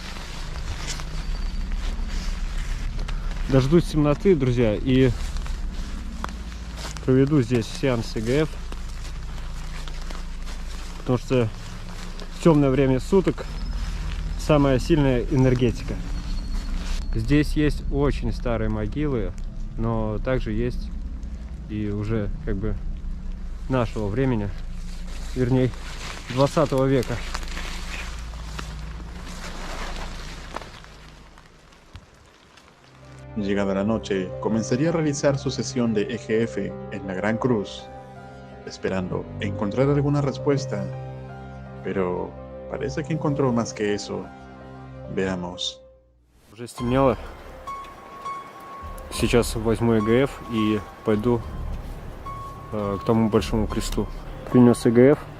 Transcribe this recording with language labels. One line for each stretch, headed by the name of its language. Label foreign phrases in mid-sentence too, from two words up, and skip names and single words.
Russian: Дождусь темноты, друзья, и проведу здесь сеанс ЭГФ, потому что в темное время суток самая сильная энергетика. Здесь есть очень старые могилы, но также есть и уже как бы нашего времени, вернее 20 века.
Spanish: Llegada la noche, comenzaría a realizar su sesión de EGF en la Gran Cruz, esperando encontrar alguna respuesta, pero parece que encontró más que eso. Veamos.
Russian: Уже стемнело. Сейчас возьму ЭГФ и пойду к тому большому кресту. Принес ЭГФ.